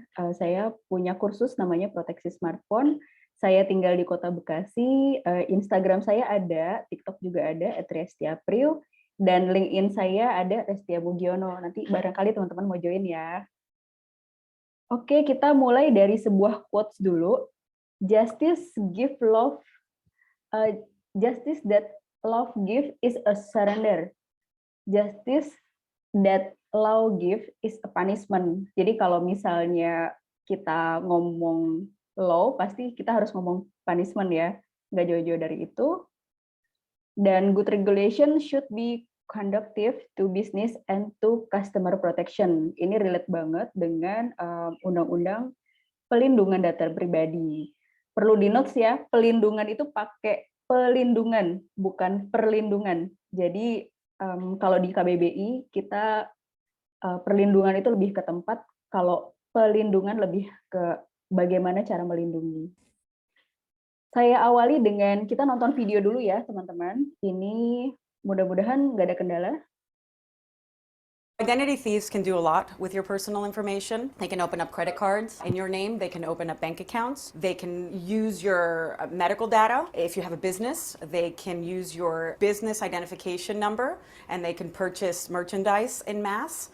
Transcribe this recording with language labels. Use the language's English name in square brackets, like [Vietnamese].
[Indonesian] Saya punya kursus namanya Proteksi Smartphone. Saya tinggal di Kota Bekasi. Instagram saya ada, TikTok juga ada @restiapril, dan LinkedIn saya ada Restia Mugiono. Nanti barangkali teman-teman mau join ya. Oke, kita mulai dari sebuah quotes dulu. [English] Justice give love. Justice that love give is a surrender. Justice that law give is a punishment. [Indonesian] Jadi kalau misalnya kita ngomong law, pasti kita harus ngomong punishment ya. Nggak jauh-jauh dari itu. Dan [English] good regulation should be conducive to business and to customer protection. [Indonesian] Ini relate banget dengan undang-undang pelindungan data pribadi. Perlu di-notes ya, pelindungan itu pakai pelindungan, bukan perlindungan. Jadi kalau di KBBI kita perlindungan itu lebih ke tempat, kalau pelindungan lebih ke bagaimana cara melindungi. Saya awali dengan kita nonton video dulu ya teman-teman. Ini mudah-mudahan nggak ada kendala. [English] Identity thieves can do a lot with your personal information. They can open up credit cards in your name. They can open up bank accounts. They can use your medical data. If you have a business, they can use your business identification number and they can purchase merchandise in mass.